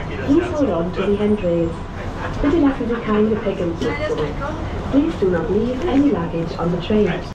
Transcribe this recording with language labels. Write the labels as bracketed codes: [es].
[en] Please hold on to the handrails. [de] Bitte lassen Sie kein Gepäck im Zug zurück. [en] Please do not leave any luggage on the train.